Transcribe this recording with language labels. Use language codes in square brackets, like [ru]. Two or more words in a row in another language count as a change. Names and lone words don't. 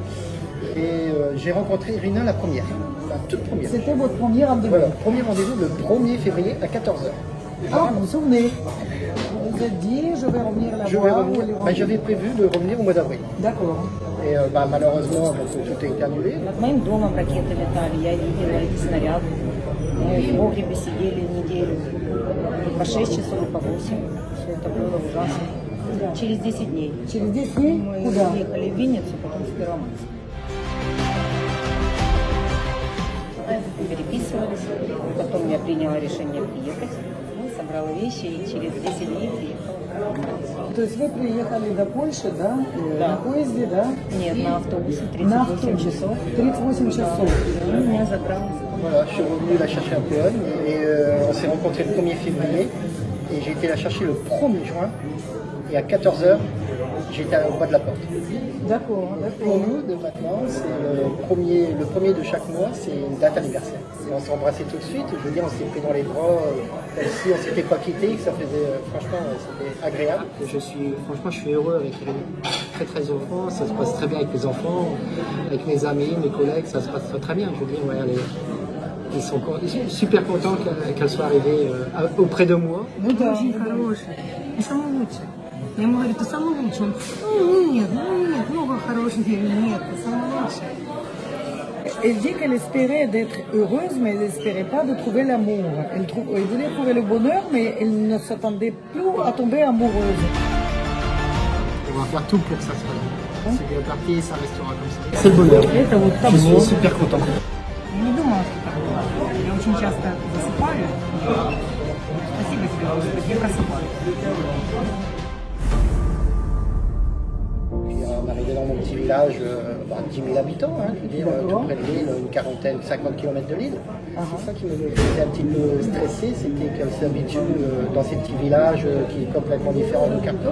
[fr] Et j'ai rencontré Irina la première, la toute première. C'était votre premier rendez-vous? Voilà, premier rendez-vous le 1er février à 14h. Ah, vous vous souvenez? Vous vous êtes dit, je vais revenir la voir? J'avais prévu de revenir au mois d'avril. D'accord. Et malheureusement, tout a été annulé. [ru] Над моим домом ракеты летали, я видела эти снаряды. Мы в погребе сидели неделю, и по 6 часов, и по 8. Все это было ужасно. Через 10 дней. Через 10 дней? Мы Куда? уехали в Винницу, потом в Первомайск. Переписывались, потом я приняла решение приехать. Собрала вещи и через 10 дней приехала. То есть вы приехали до Польши, да? Да. На поезде, да? Нет, на автобусе На 38 часов. 38 часов. И меня забрал. [fr] Voilà, je suis revenu la chercher à Pologne et on s'est rencontrés le 1er février et j'ai été la chercher le 1er juin et à 14h j'étais au bas de la porte. D'accord, Pour d'accord. nous, de maintenant, c'est le premier de chaque mois, c'est une date anniversaire. Et on s'est embrassés tout de suite, je veux dire, on s'est pris dans les bras, comme si on s'était pas quitté, que ça faisait, franchement, c'était agréable. Franchement, je suis heureux avec Irina, très très heureux, ça se passe très bien avec les enfants, avec mes amis, mes collègues, ça se passe très bien, je veux dire, ouais, ils sont super contents qu'elle soit arrivée auprès de moi. [ru] Очень хороший. И самый лучший. Я ему говорю, ты самый лучший. Он, нет, много хороших. Я говорю, нет, ты самый лучший. [fr] Elle dit qu'elle espérait d'être heureuse, mais elle n'espérait pas de trouver l'amour. Elle voulait trouver le bonheur, mais elle ne s'attendait plus à tomber amoureuse. On va faire tout pour que ça se passe. C'est bien parti, ça restera comme ça. C'est le bonheur. Je suis super content. [ru] Я не думала, что так было. Я очень часто засыпаю. Спасибо тебе, Господи, я просыпаюсь. [fr] On est arrivé dans mon petit village, 10 000 habitants, hein, je veux dire, tout près de Lille, une quarantaine, 50 km de Lille. C'est ça qui me faisait un petit peu stressé, c'était qu'elle s'habitue dans ces petits villages qui est complètement différent de Kharkov.